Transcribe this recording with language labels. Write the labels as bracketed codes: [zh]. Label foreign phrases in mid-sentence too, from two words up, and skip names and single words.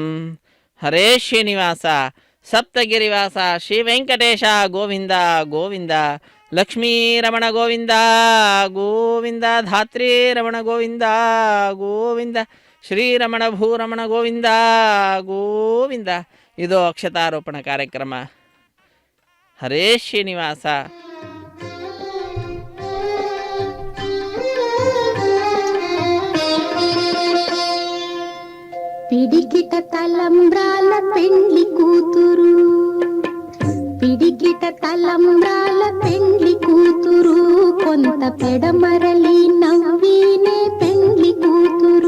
[kn] ಹರೇ ಶ್ರೀನಿವಾಸ ಸಪ್ತಗಿರಿವಾಸ ಶ್ರೀ ವೆಂಕಟೇಶ ಗೋವಿಂದ ಗೋವಿಂದ. ಲಕ್ಷ್ಮೀರಮಣ ಗೋವಿಂದ ಗೋವಿಂದ. ಧಾತ್ರಿ ರಮಣ ಗೋವಿಂದ ಗೋವಿಂದ. ಶ್ರೀರಮಣ ಭೂರಮಣ ಗೋವಿಂದ ಗೋವಿಂದ. ಇದು ಅಕ್ಷತಾರೋಪಣ ಕಾರ್ಯಕ್ರಮ. ಹರೇ ಶ್ರೀನಿವಾಸ. [te] పిడికిట తలంబ్రాల పెండ్లి కూతురు, పిడికిట తలంబ్రాల పెండ్లి కూతురు, కొంత పెడమరలి నవ్వినే పెండ్లి కూతురు.